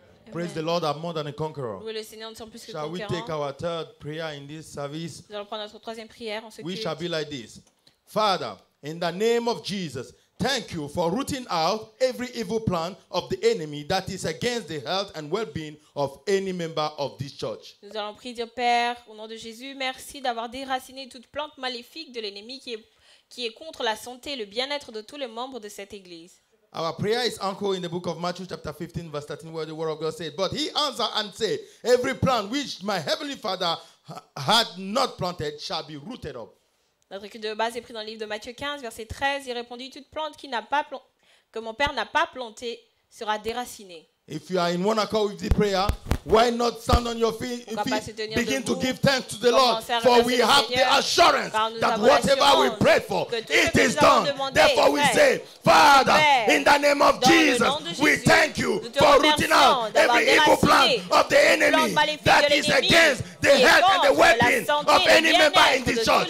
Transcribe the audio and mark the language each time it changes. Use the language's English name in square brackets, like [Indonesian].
[English] Praise the Lord, I'm more than a conqueror. Shall we take our third prayer in this service? We shall be like this. Father, in the name of Jesus, thank you for rooting out every evil plan of the enemy that is against the health and well-being of any member of this church. [French] Nous allons prier, Dieu Père, au nom de Jésus, merci d'avoir déraciné toute plante maléfique de l'ennemi qui est contre la santé et le bien-être de tous les membres de cette église. [English] Our prayer is anchored in the book of Matthew chapter 15 verse 13 where the word of God said, but he answered and said, every plant which my heavenly Father had not planted shall be rooted up. [French] Notre étude de base est prise dans le livre de Matthieu 15 verset 13. Il répondit, toute plante que mon Père n'a pas plantée sera déracinée. [English] If you are in one accord with the prayer, why not stand on your feet, begin to give thanks to the Lord, for we have the assurance that whatever we pray for, it is done. Therefore we say, Father, in the name of Jesus, we thank you for rooting out every evil plan of the enemy that is against the health and the well-being of any member in this church.